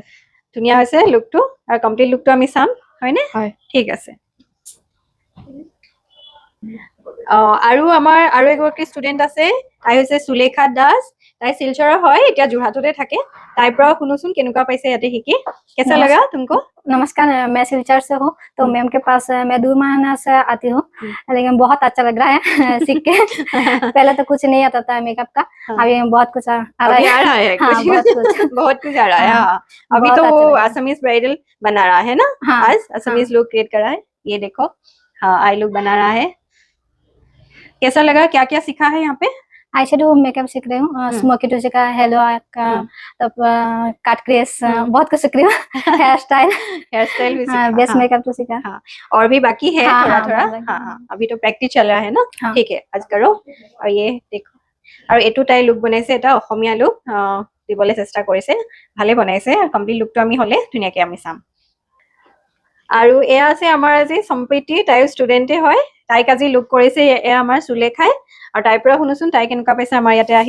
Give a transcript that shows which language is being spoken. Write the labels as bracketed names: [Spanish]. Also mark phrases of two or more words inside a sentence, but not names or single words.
[Assamese] ধুনীয়া হৈছে লুকটো আৰু কমপ্লিট লুকটো আমি চাম হয়নে হয় ঠিক আছে আৰু আমাৰ আৰু এগৰাকী ষ্টুডেন্ট আছে তাই হৈছে সুলেখা দাস তাই শিলচৰৰ হয় এতিয়া যোৰহাটতে থাকে তাইৰ পৰা শুনোচোন কেনেকুৱা পাইছে ইয়াতে শিকি [Hindi] कैसा लगा तुमको नमस्कार मैं सिलचर से हूँ तो मैम के पास मैं 2 महीने से आती हूँ लेकिन बहुत अच्छा लग रहा है सीख के पहले तो कुछ नहीं आता था मेकअप का अभी बहुत कुछ आ रहा है बहुत कुछ आ रहा है अभी तो वो [English] Assamese bridal [Hindi] बना रहा है ना आज [English] Assamese look create [Hindi] कर रहा है ये देखो हाँ [English] eye look [Hindi] बना रहा है कैसा लगा क्या क्या सीखा है यहाँ पे [English] eye shadow makeup [Hindi] सीख रही हूँ स्मोकी टू का हेलो का तब [English] cut crease [Hindi] बहुत कुछ सीख रही हूँ [English] hair style [Hindi] भी [English] base makeup [Hindi] तो सीखा और भी बाकी है थोड़ा थोड़ा हाँ अभी तो प्रैक्टिस चल रहा है ना ठीक है आज करो और ये देखो [Assamese] আৰু এটো তাই লুক বনাইছে এটা অসমীয়া লুক দিবলৈ চেষ্টা কৰিছে ভালে বনাইছে কমপ্লিট লুকটো আমি হলে ধুনীয়াকৈ আমি চাম আৰু এয়া আছে আমাৰ আজি সম্প্ৰীতি তাই ষ্টুডেন্টে হয় তাইক আজি লুক কৰিছে এয়া আমাৰ সুলেখাই আৰু তাইৰ পৰা শুনোচোন তাই কেনেকুৱা পাইছে আমাৰ ইয়াতে আহি